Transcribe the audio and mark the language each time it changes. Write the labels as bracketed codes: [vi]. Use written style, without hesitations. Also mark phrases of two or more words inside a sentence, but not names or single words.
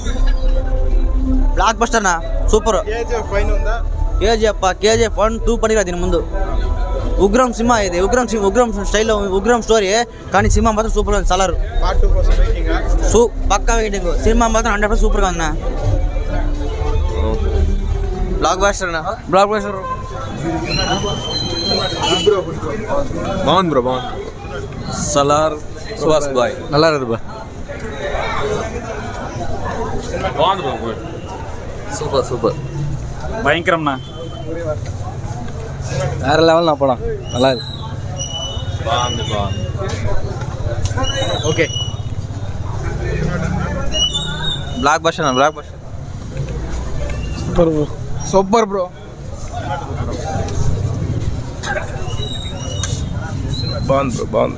[en] blockbuster [te] నా సూపర్ కేజీఎఫ్ 1 2 పనిరా దీని ముందు ఉగ్రం సినిమా ఇది ఉగ్రం స్టైల్లో ఉగ్రం స్టోరీ కానీ సినిమా మాత్రం సూపర్ ఉంది సలార్ పక్కా వెయిటింగ్ సినిమా మాత్రం 100% సూపర్గా ఉందా [en] blockbuster blockbuster [te] బాగుంది బ్రో బాగుంది సలార్ సుహాస్ బాయ్ [ta] நல்லா இருக்குது bro [te] బాగుంది సూపర్ భయంకరం నా [ta] வேற லெவல் நான் படம் நல்லா இருக்கு [te] బాగుంది [en] okay blockbuster super bro [te] బాగుంది